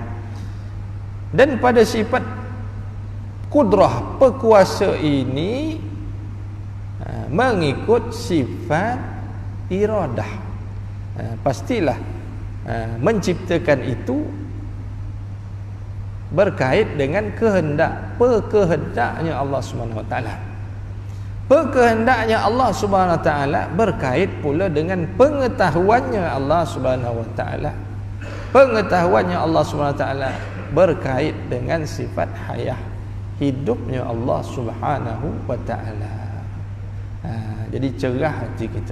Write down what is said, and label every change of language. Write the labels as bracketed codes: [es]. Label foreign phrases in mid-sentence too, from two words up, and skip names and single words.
[ms] Dan pada sifat kudrah, pekuasa ini mengikut sifat iradah. Pastilah menciptakan itu berkait dengan perkehendaknya Allah [ar] سبحانه وتعالى. [ms] Perkehendaknya Allah [ar] سبحانه وتعالى [ms] berkait pula dengan pengetahuannya Allah [ar] سبحانه وتعالى. [ms] Pengetahuannya Allah [ar] سبحانه وتعالى [ms] berkait dengan sifat hayah, hidupnya Allah [ar] سبحانه وتعالى. [ms] Jadi cerah hati kita.